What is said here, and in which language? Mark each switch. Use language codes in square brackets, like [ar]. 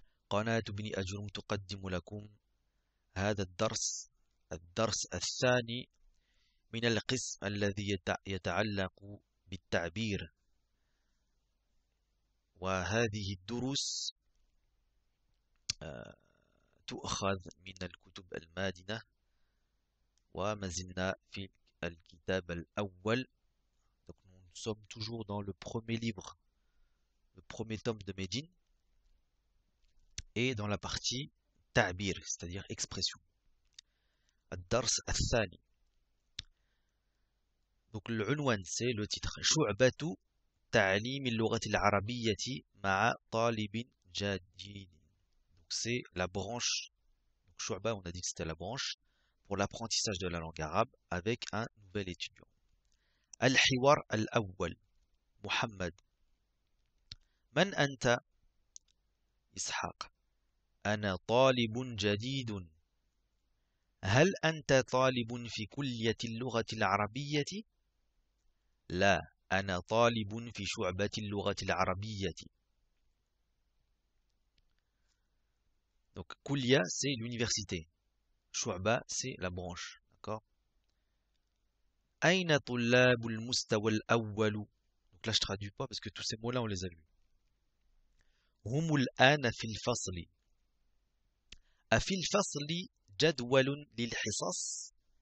[ar] قناة ابن أجرم تقدم لكم هذا الدرس الثاني من القسم الذي يتعلق بالتعبير وهذه الدروس تؤخذ من الكتب المادنة وما زلنا في الكتاب الأول. [fr] Donc nous sommes toujours dans le premier livre, le premier tome de Médine et dans la partie ta'bir, c'est-à-dire expression. [ar] الدرس الثاني. Donc l'unwan c'est le titre شعبة تعليم اللغة العربية مع طالب جديد. [fr] Donc c'est la branche. Donc Shu'ba, on a dit que c'était la branche pour l'apprentissage de la langue arabe avec un nouvel étudiant. [ar] Al-Hiwar al-Awwal. Muhammad. Man anta? Ishaq. Ana talibun jadidun. هل أنت طالب في كلية اللغة العربية؟ لا، أنا طالب في شعبة اللغة العربية. [fr] Donc, Kulia, c'est l'université. Shu'ba, c'est la branche. D'accord? أين طلاب المستوى الأول. Donc là, je traduis pas parce que tous ces mots-là, on les a vus. [ar] هم الآن في الفصل. أفي الفصل جدول للحصص.